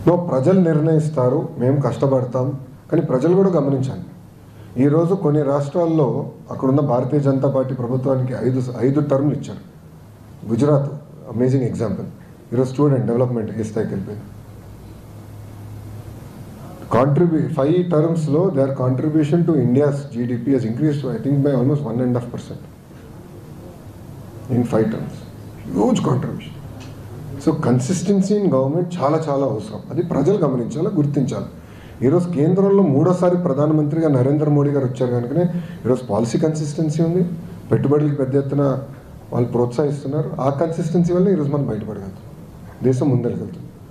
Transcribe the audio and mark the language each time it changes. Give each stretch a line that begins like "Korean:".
Telugu: ప్రజలు నిర్ణయిస్తారు, మేము కష్టపడతాం. కానీ ప్రజలు కూడా గమనించాలి, ఈరోజు కొన్ని రాష్ట్రాల్లో అక్కడున్న భారతీయ జనతా పార్టీ ప్రభుత్వానికి 5 టర్మ్లు ఇచ్చారు. Gujarat
English: Amazing example.
Telugu: ఈరోజు స్టూడెంట్ డెవలప్మెంట్ ఏ స్థాయికి వెళ్ళిపోయింది.
English: 5 termsలో their contribution to India's GDP has increased I think by almost 1.5% in 5 terms. Huge contribution. So consistency in government
Telugu: చాలా చాలా అవసరం. అది ప్రజలు గమనించాలి, గుర్తించాలి. ఈరోజు కేంద్రంలో 3వసారి ప్రధానమంత్రిగా నరేంద్ర మోడీ గారు వచ్చారు కనుకనే ఈరోజు పాలసీ కన్సిస్టెన్సీ ఉంది, పెట్టుబడులకు పెద్ద ఎత్తున వాళ్ళు ప్రోత్సహిస్తున్నారు. ఆ కన్సిస్టెన్సీ వల్ల ఈరోజు మనం బయటపడగలుగుతాం, దేశం ముందరికెళ్తుంది.